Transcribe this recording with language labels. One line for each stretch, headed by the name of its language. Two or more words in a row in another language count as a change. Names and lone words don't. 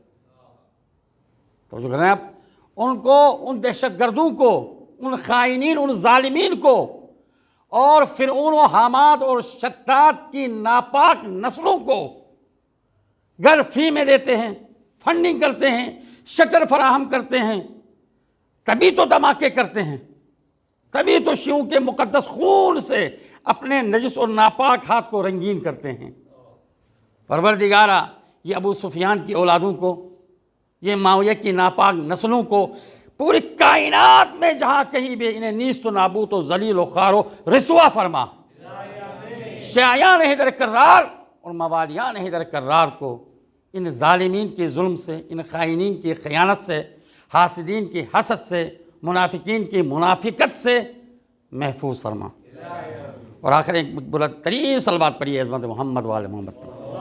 Urdu: تو جو کہنا ہے ان کو، ان دہشت گردوں کو، ان خائنین، ان ظالمین کو اور فرعون و حامات اور شتات کی ناپاک نسلوں کو گھر فری میں دیتے ہیں، فنڈنگ کرتے ہیں، شٹر فراہم کرتے ہیں، تبھی تو دھماکے کرتے ہیں، تبھی تو شیعوں کے مقدس خون سے اپنے نجس اور ناپاک ہاتھ کو رنگین کرتے ہیں۔ پروردگارہ یہ ابو سفیان کی اولادوں کو، یہ معاویہ کی ناپاک نسلوں کو، پوری کائنات میں جہاں کہیں بھی انہیں نیست و نابود و ذلیل و خوار و رسوا فرما۔ شیعیان حیدر کرار اور موالیان حیدر کرار کو ان ظالمین کے ظلم سے، ان خائنین کی خیانت سے، حاسدین کی حسد سے، منافقین کی منافقت سے محفوظ فرما۔ اور آخر ایک بلند ترین صلوات پڑھیے عظمت محمد وآل محمد پر۔